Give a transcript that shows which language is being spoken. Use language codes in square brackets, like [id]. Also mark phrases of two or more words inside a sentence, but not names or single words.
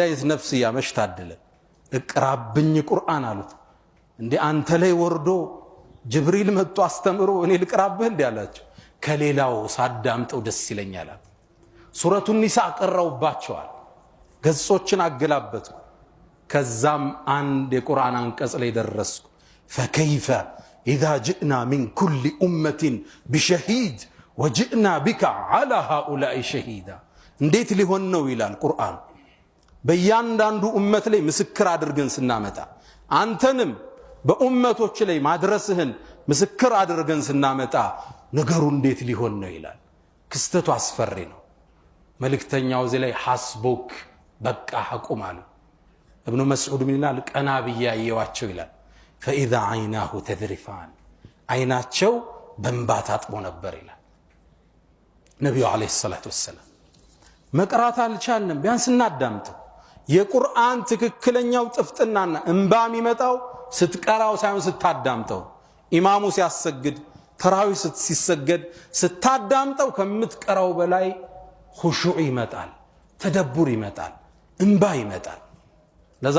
[am] አይነት ነፍስያ መሽታደለ። እቅራብኝ ቁርአን አሉት። እንዴ አንተ ላይ ወርዶ ጅብሪል መጥቶ አስተምሮ እኔ ልቅራብህ እንዴ አላቸው። ከሌላው ሳዳምጠው ደስ ይለኛል። ሱረቱ ኒሳ ቀራውባቸዋል። ገጾችን አገላበጥኩ። ከዛም አንድ የቁርአን አንቀጽ ላይ ደረስኩ። [ar] فكيف إذا جئنا من كل أمة بشهيد وجئنا بك على هؤلاء شهيدا [am] እንዴት ሊሆን ነው ይላል ቁርአን። በእያንዳንዱ ኡመት ላይ ምስክር አድርገን ስናመጣ አንተንም በኡመቶች ላይ ማድረስህን ምስክር አድርገን ስናመጣ ነገሩ እንዴት ሊሆን ነው ይላል። ክስተቱ አስፈሪ ነው። መልእክተኛው እዚህ ላይ ሐስቡክ በቃ አቁም አሉ። ابن مسعود ምን ይላል? ቀና ብዬ አየዋቸው ይላል። [ar] فإذا عيناه تذرفان [am] አይናቸው በእንባ ታጥቦ ነበር ይላል ነብዩ [ar] عليه الصلاة والسلام። [am] መቅራት አልቻልንም፣ ቢያንስ እናዳምጠው። የቁርአን ትክክለኛው ጥፍጥናና እንባ የሚመጣው ስትቀራው ሳይሆን ስታዳምጠው። ኢማሙ ሲያሰግድ ተራዊ ሲሰገድ ስታዳምጠው ከምትቀራው በላይ ኹሹዕ ይመጣል፣ ተደቡር ይመጣል፣ እንባ ይመጣል። ለዛ